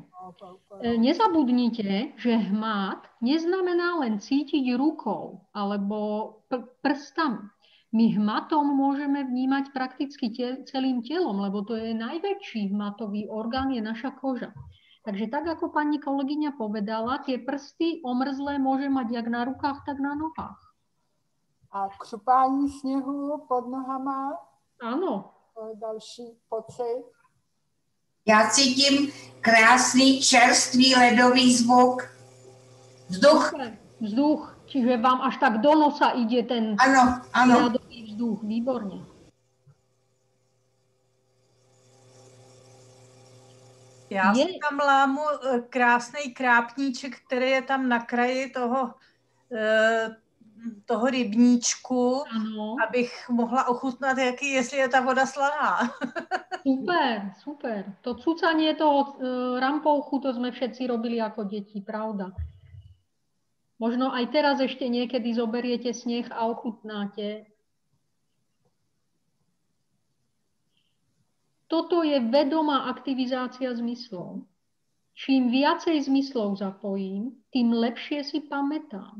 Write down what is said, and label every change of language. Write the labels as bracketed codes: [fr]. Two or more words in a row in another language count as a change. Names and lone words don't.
[sk] Nezabudnite, že hmat neznamená len cítiť rukou alebo prstami. My hmatom môžeme vnímať prakticky celým telom, lebo to je najväčší hmatový orgán, je naša koža. Takže tak, ako pani kolegyňa povedala, tie prsty omrzlé môže mať jak na rukách, tak na nohách. [cs] A křupání sněhu pod nohama? [sk] Áno. [cs] To je další pocit. Já cítím krásný, čerstvý ledový zvuk. Vzduch. [sk] Vzduch, čiže vám až tak do nosa ide ten ledový vzduch. Výborne. [cs] Já si tam lámu krásný krápníček, který je tam na kraji toho rybníčku, abych mohla ochutnat, jestli je ta voda slaná. [sk] Super, super. To cucanie toho rampouchu, to sme všetci robili ako deti, pravda. Možno aj teraz ešte niekedy zoberiete sneh a ochutnáte. Toto je vedomá aktivizácia zmyslov. Čím viacej zmyslov zapojím, tým lepšie si pamätám.